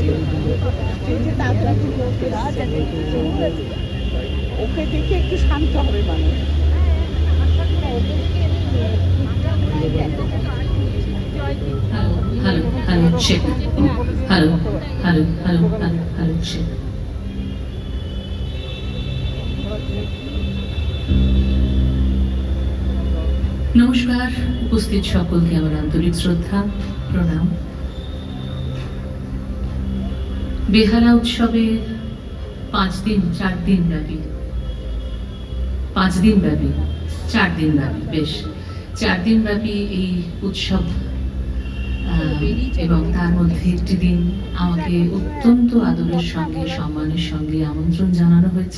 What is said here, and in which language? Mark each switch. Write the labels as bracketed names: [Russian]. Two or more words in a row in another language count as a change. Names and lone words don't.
[Bangla] তাড়াতাড়ি ওকে দেখে একটু শান্ত হবে মানুষ। [English] Hello, hello, check. Hello, hello, hello, hello, hello, check. [Bangla] নমস্কার, উপস্থিত সকলকে আমার আন্তরিক শ্রদ্ধা, প্রণাম। বেহালা উৎসবের 4 দিন ব্যাপী 4 দিন ব্যাপী এই উৎসব, এবং তার মধ্যে একটি দিন আমাকে অত্যন্ত আদরের সঙ্গে সম্মানের সঙ্গে আমন্ত্রণ জানানো হয়েছে।